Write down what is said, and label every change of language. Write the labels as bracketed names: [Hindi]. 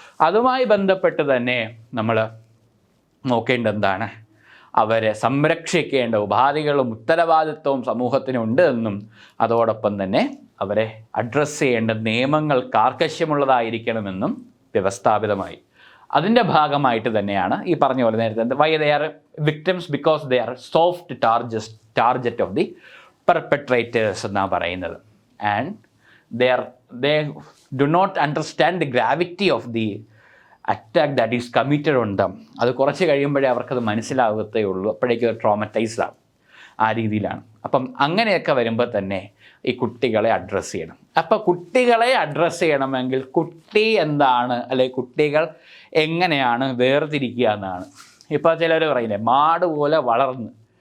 [Malayalam] അതുമായി ബന്ധപ്പെട്ട് തന്നെ നമ്മൾ നോക്കേണ്ടത് എന്താണ്, അവരെ സംരക്ഷിക്കേണ്ട ഉപാധികളും ഉത്തരവാദിത്വവും സമൂഹത്തിനുണ്ട് എന്നും അതോടൊപ്പം തന്നെ അവരെ അഡ്രസ്സ് ചെയ്യേണ്ട നിയമങ്ങൾ കാർക്കശ്യമുള്ളതായിരിക്കണമെന്നും വ്യവസ്ഥാപിതമായി. അതിൻ്റെ ഭാഗമായിട്ട് തന്നെയാണ് ഈ പറഞ്ഞ പോലെ നേരത്തെ [English] why they are victims because they are soft target of the perpetrators [Malayalam] എന്നാണ് പറയുന്നത്. [English] And they do not understand the gravity of the attack that is committed on them. [Malayalam] അത് കുറച്ച് കഴിയുമ്പോഴേ അവർക്കത് മനസ്സിലാകത്തേ ഉള്ളൂ. അപ്പോഴേക്കും അത് ട്രോമറ്റൈസ്ഡ് ആകും. ആ രീതിയിലാണ്. അപ്പം അങ്ങനെയൊക്കെ വരുമ്പോൾ തന്നെ ഈ കുട്ടികളെ അഡ്രസ്സ് ചെയ്യണം. അപ്പോൾ കുട്ടികളെ അഡ്രസ്സ് ചെയ്യണമെങ്കിൽ കുട്ടി എന്താണ്, അല്ലെങ്കിൽ കുട്ടികൾ എങ്ങനെയാണ് വേർതിരിക്കുക എന്നാണ്. ഇപ്പോൾ ചിലർ പറയുന്നത് മാട് പോലെ വളർന്ന്